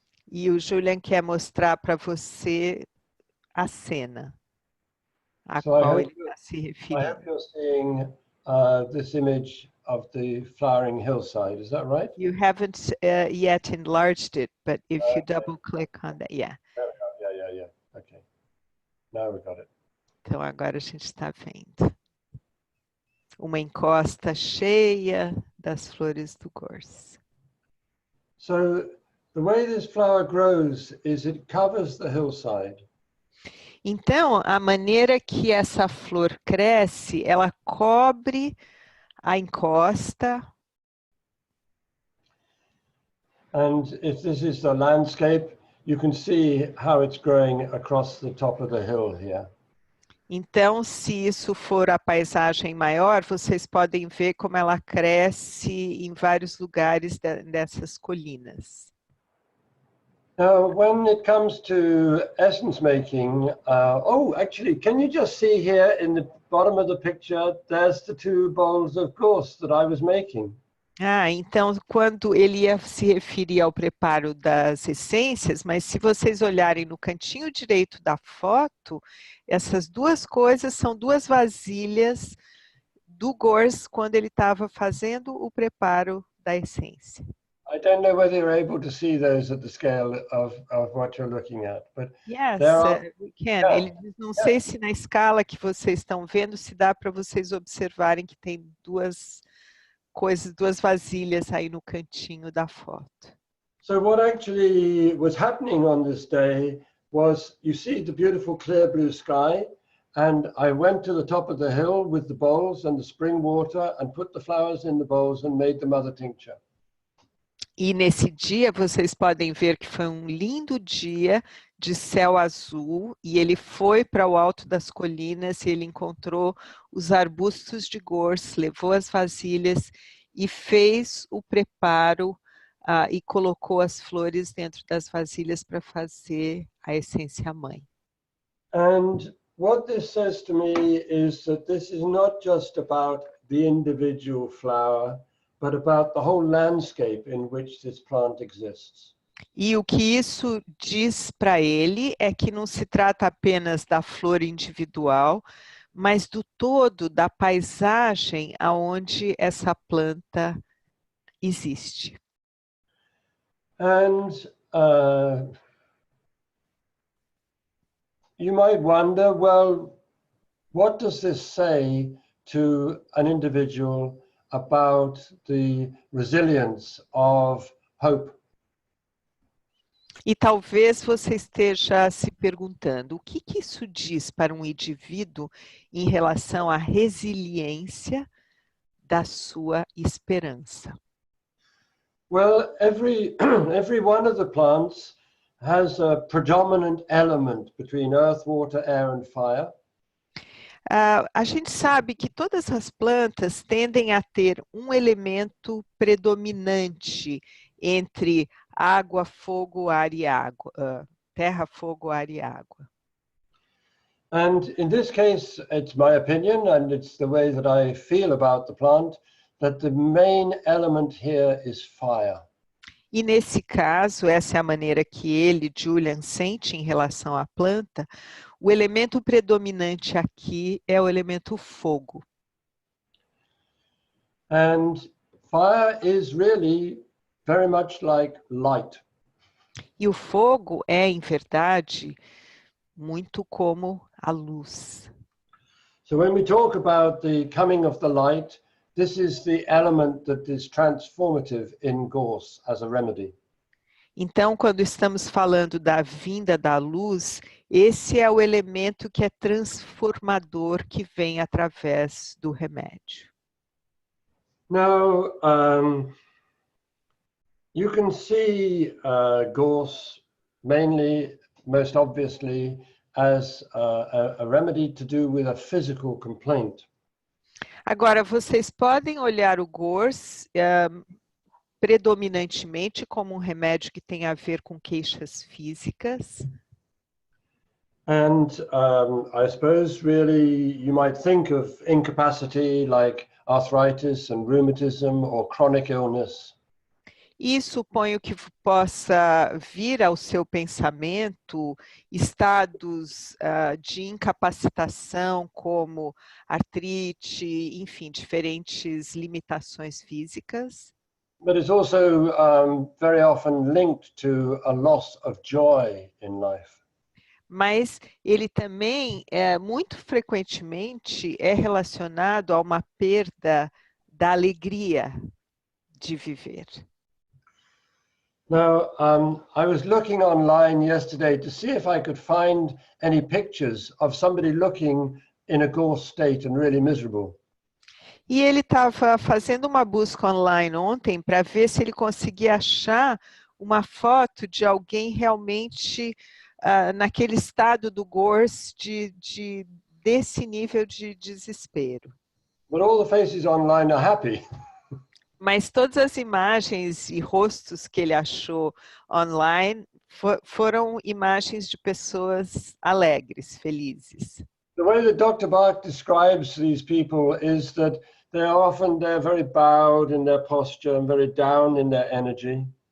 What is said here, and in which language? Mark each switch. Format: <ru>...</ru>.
<pt>E o Julian quer mostrar para você a cena a</pt> <en>So I</en> <pt>qual</pt> <en>hope</en> <pt>ele está se</pt> <en>I</en> <pt>referindo.</pt> <en>hope you're seeing this image of the flowering hillside. Is that right? You haven't yet enlarged it, but if you double click on that, yeah. There we go. Yeah. Okay. Now we got it.</en> <pt>Então agora a gente está vendo uma encosta cheia das flores do gorse.</pt> <en>So the way this flower grows is it covers the hillside.</en> <pt>Então, a maneira que essa flor cresce, ela cobre a encosta.</pt> <en>And if this is the landscape, you can see how it's growing across the top of the hill here.</en> <pt>Então, se isso for a paisagem maior, vocês podem ver como ela cresce em vários lugares dessas colinas.</pt> <en>Now, when it comes to essence making, actually, can you just see here in the bottom of the picture, there's the two bowls of gorse that I was making.</en> <pt>Então, quando ele ia se referir ao preparo das essências, mas se vocês olharem no cantinho direito da foto, essas duas coisas são duas vasilhas do gorse quando ele estava fazendo o preparo da essência.</pt> <en>I don't know whether you're able to see those at the scale of what you're looking at, but Yes, we can. Yeah.</en> <pt>Ele diz, não sei se na escala que vocês estão vendo, se dá para vocês observarem que tem duas coisas, duas vasilhas aí no cantinho da foto.</pt> <en>So what actually was happening on this day was, you see the beautiful clear blue sky, and I went to the top of the hill with the bowls and the spring water and put the flowers in the bowls and made the mother tincture.</en> <pt>E nesse dia vocês podem ver que foi um lindo dia de céu azul e ele foi para o alto das colinas e ele encontrou os arbustos de gorse, levou as vasilhas e fez o preparo e colocou as flores dentro das vasilhas para fazer a essência mãe.</pt> <en>And what this says to me is that this is not just about the individual flower, but about the whole landscape in which this plant exists.</en> <pt>E o que isso diz para ele é que não se trata apenas da flor individual, mas do todo da paisagem aonde essa planta existe.</pt> <en>And you might wonder, well, what does this say to an individual about the resilience of hope?</en> <pt>E talvez você esteja se perguntando, o que isso diz para um indivíduo em relação à resiliência da sua esperança?</pt> <en>Well, every one of the plants has a predominant element between earth, water, air and fire.</en> <pt>A gente sabe que todas as plantas tendem a ter um elemento predominante entre água, fogo, ar e água. Terra, fogo, ar e água.</pt> <en>And in this case, it's my opinion, and it's the way that I feel about the plant, that the main element here is fire.</en> <pt>E nesse caso, essa é a maneira que ele, Julian, sente em relação à planta. O elemento predominante aqui é o elemento fogo.</pt> <en>And fire is really very much like light.</en> <pt>E o fogo é, em verdade, muito como a luz.</pt> <en>So when we talk about the coming of the light, this is the element that is transformative in gorse as a remedy.</en> <pt>Então, quando estamos falando da vinda da luz, esse é o elemento que é transformador que vem através do remédio.</pt> <en>Now, you can see gorse mainly most obviously as a remedy to do with a physical complaint.</en> <pt>Agora, vocês podem olhar o GORS predominantemente como um remédio que tem a ver com queixas físicas.</pt> <en>And I suppose really you might think of incapacity like arthritis and rheumatism or chronic illness.</en> <pt>E suponho que possa vir ao seu pensamento estados de incapacitação como artrite, enfim, diferentes limitações físicas.</pt> <en>But it's also very often linked to a loss of joy in life.</en> <pt>Mas ele também, muito frequentemente, é relacionado a uma perda da alegria de viver.</pt> <en>Now, I was looking online yesterday to see if I could find any pictures of somebody looking in a gorse state and really miserable.</en> <pt>E ele estava fazendo uma busca online ontem para ver se ele conseguia achar uma foto de alguém realmente naquele estado do gorse desse nível de desespero.</pt> <en>But all the faces online are happy.</en> <pt>Mas todas as imagens e rostos que ele achou online foram imagens de pessoas alegres, felizes.</pt> <en>The way that Dr. Bach describes these people is that they're very bowed in their posture and very down in their energy.</en>